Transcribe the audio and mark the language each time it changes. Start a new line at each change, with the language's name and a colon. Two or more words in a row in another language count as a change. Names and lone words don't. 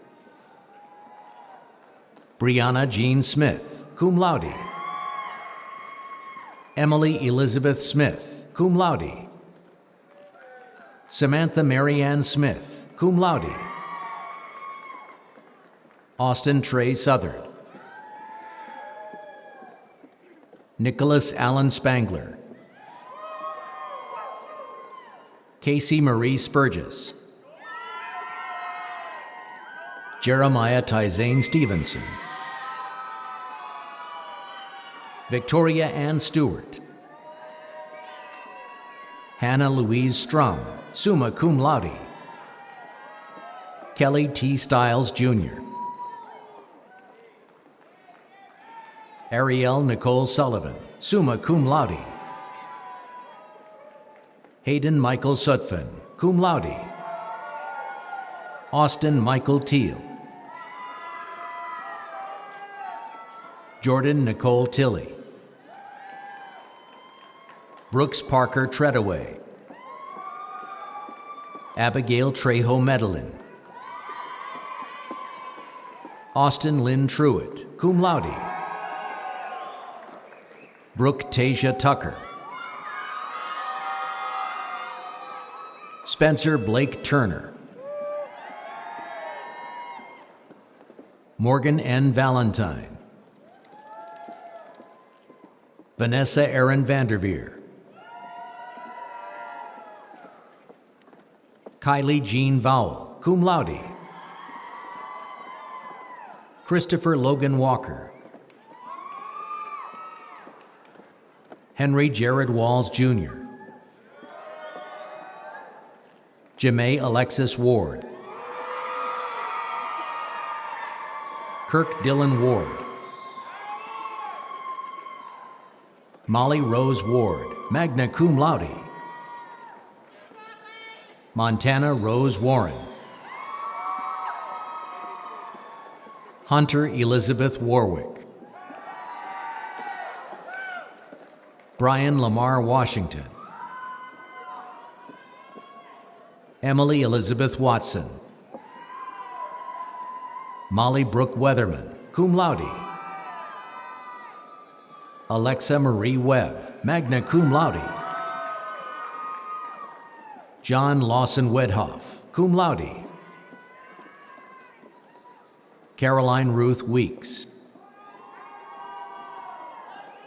English: Brianna Jean Smith,
Latin: cum laude.
English: Emily Elizabeth Smith,
Latin: cum laude.
English: Samantha Marianne Smith,
Latin: cum laude.
English: Austin Trey Southard. Nicholas Allen Spangler. Casey Marie Spurgis. Jeremiah Tyzane Stevenson. Victoria Ann Stewart. Hannah Louise Strum,
Latin: summa cum laude.
English: Kelly T. Stiles Jr. Ariel Nicole Sullivan,
Latin: summa cum laude.
English: Hayden Michael Sutphin,
Latin: cum laude.
English: Austin Michael Teal. Jordan Nicole Tilley. Brooks Parker Treadaway. Abigail Trejo Medellin. Austin Lynn Truitt,
Latin: cum laude.
English: Brooke Tasia Tucker. Spencer Blake Turner. Morgan N. Valentine. Vanessa Aaron Vanderveer. Kylie Jean Vowell,
Latin: cum laude.
English: Christopher Logan Walker. Henry Jared Walls Jr. Jamae Alexis Ward. Kirk Dylan Ward. Molly Rose Ward,
Latin: magna cum laude.
English: Montana Rose Warren. Hunter Elizabeth Warwick. Brian Lamar Washington. Emily Elizabeth Watson. Molly Brooke Weatherman,
Latin: cum laude.
English: Alexa Marie Webb,
Latin: magna cum laude.
English: John Lawson Wedhoff,
Latin: cum laude.
English: Caroline Ruth Weeks.